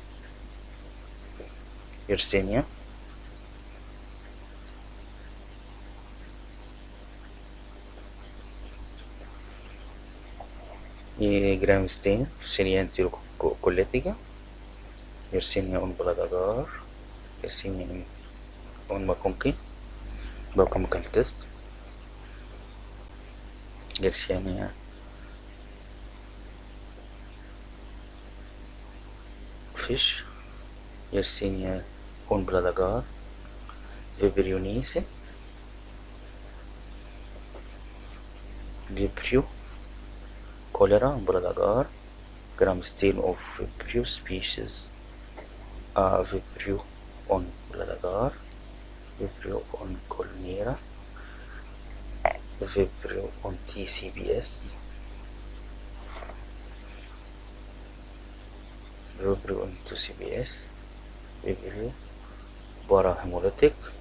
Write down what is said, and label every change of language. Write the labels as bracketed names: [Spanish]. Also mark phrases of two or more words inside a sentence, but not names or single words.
[English] Yersinia, gram stain, Yersinia enterocolitica, Yersinia on blood agar, Yersinia on maconchi, biochemical test, Yersinia fish, Yersinia on blood agar, Vibrionice, Vibrio, cholera on blood agar, gram stain of Vibrio species, Vibrio on blood agar, Vibrio on colnera, Vibrio on TCBS, Vibrio on TCBS, Vibrio parahemolytic,